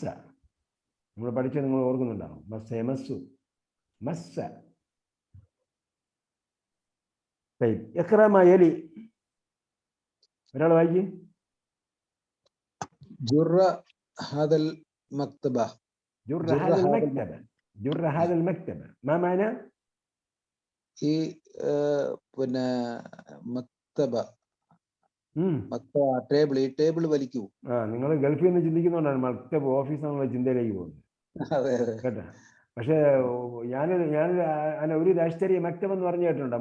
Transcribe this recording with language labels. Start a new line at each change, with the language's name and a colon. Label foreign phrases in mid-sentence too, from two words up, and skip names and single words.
Malayalam: നമ്മൾ പഠിച്ചത് നിങ്ങൾ ഓർക്കുന്നുണ്ടാവും.
Arabic: مسّ يمسّ مسّ.
Malayalam: യലി ഒരാൾ വായിക്കും.
Arabic: جُرّ هذا المكتب. جر هذا المكتب. جر هذا المكتب. ما معنى؟
Malayalam: ഈ പിന്നെ മക്തബ ടേബിൾ. ഈ ടേബിൾ വലിക്കൂ. നിങ്ങൾ ഗൾഫിൽ നിന്ന് ചിന്തിക്കുന്നതുകൊണ്ടാണ് മക്തബ് ഓഫീസ് എന്നുള്ള ചിന്തയിലേക്ക് പോകുന്നത്. കേട്ടോ. പക്ഷേ ഞാൻ ഒരു രാഷ്ട്രീയ മക്തബ് എന്ന് പറഞ്ഞു കേട്ടിട്ടുണ്ടോ?